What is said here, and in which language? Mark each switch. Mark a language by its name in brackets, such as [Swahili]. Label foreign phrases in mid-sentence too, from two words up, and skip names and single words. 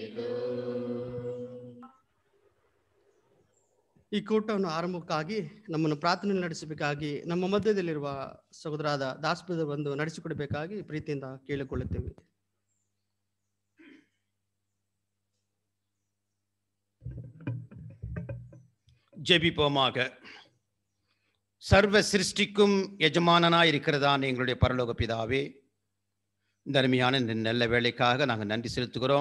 [Kannada] ಈ ಕೂಟವನ್ನು ಆರಂಭಕ್ಕಾಗಿ ನಮ್ಮನ್ನು ಪ್ರಾರ್ಥನೆ ನಡೆಸಬೇಕಾಗಿ ನಮ್ಮ ಮಧ್ಯದಲ್ಲಿರುವ ಸಹೋದರಾದ ದಾಸ್ಪದ ಬಂದು ನಡೆಸಿಕೊಡಬೇಕಾಗಿ ಪ್ರೀತಿಯಿಂದ ಕೇಳಿಕೊಳ್ಳುತ್ತೇವೆ. [Tamil] ஜெபிப்போமாக. சர்வ சிருஷ்டிக்கும் எஜமானனாய் இருக்கிறதான எங்களுடைய பரலோக பிதாவே, இந்த அருமையான இந்த நல்ல வேலைக்காக நாங்கள் நன்றி செலுத்துகிறோம்.